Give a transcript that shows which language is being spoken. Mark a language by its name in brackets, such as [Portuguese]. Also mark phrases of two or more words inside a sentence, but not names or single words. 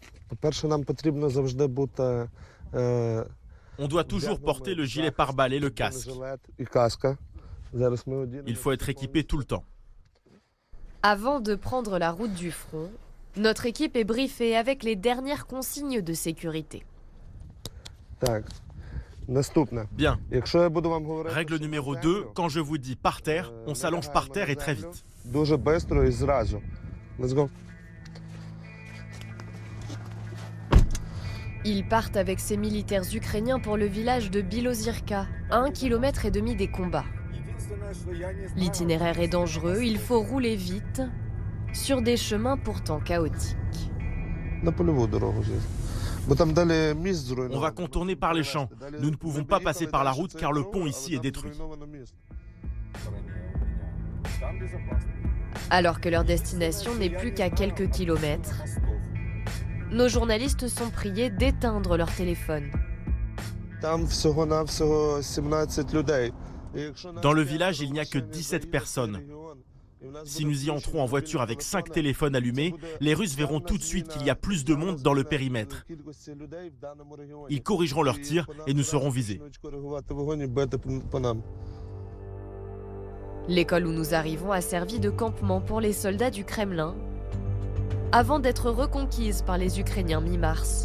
[Ukrainian] По-перше, нам потрібно завжди бути [French] On doit toujours porter le gilet pare-balles et le casque. [Ukrainian] жилет і каска. Зараз ми одінемо. [French] Il faut être équipé tout le temps. Avant de prendre la route du front, notre équipe est briefée avec les dernières consignes de sécurité. [Ukrainian] Так. Наступне. [French] Bien. [Ukrainian] Якщо я буду вам говорити, [French] Règle numéro 2, quand je vous dis par terre, on s'allonge par terre et très vite. [Ukrainian] дуже швидко і зразу. [English] Let's go. [French] Ils partent avec ces militaires ukrainiens pour le village de Bilozyrka, à 1,5 km des combats. L'itinéraire est dangereux, il faut rouler vite, sur des chemins pourtant chaotiques. [Ukrainian] На польову дорогу звідси. Бо там далі міст [French] On [Ukrainian] зруйнований. [French] va contourner par les champs. Nous ne pouvons pas passer par la route car le pont ici est détruit. Alors que leur destination n'est plus qu'à quelques kilomètres, nos journalistes sont priés d'éteindre leur téléphone. [Ukrainian] Там всього-навсього 17 людей. І якщо [French] Dans le village, il n'y a que 17 personnes. Si nous y entrons en voiture avec 5 téléphones allumés, les Russes verront tout de suite qu'il y a plus de monde dans le périmètre. Ils corrigeront leurs tirs et nous serons visés. L'école où nous arrivons a servi de campement pour les soldats du Kremlin, avant d'être reconquise par les Ukrainiens mi-mars.